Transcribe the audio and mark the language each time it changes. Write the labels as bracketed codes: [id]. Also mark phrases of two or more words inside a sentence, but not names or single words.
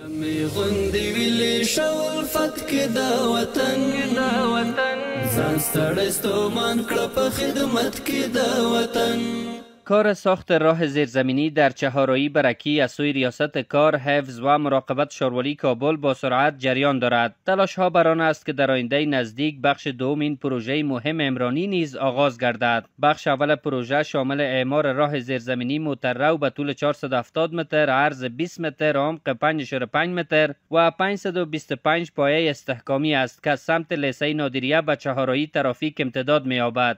[ps] غوندې ویلې شول فت کې دا وطن ځان ستړی ستومان کړه په خدمت کې دا وطن. [fa] کار ساخت راه زیرزمینی در چهارراه برکی از سوی ریاست کار، حفظ و مراقبت شاروالی کابل با سرعت جریان دارد. تلاش ها بر آن است که در آینده نزدیک بخش دوم این پروژه مهم عمرانی نیز آغاز گردد. بخش اول پروژه شامل اعمار راه زیرزمینی مترو به طول 470 متر، عرض 20 متر، عمق 5.5 متر و 525 پایه استحکامی است که از سمت لیسه نادریه به چهارراهی ترافیک امتداد می‌یابد.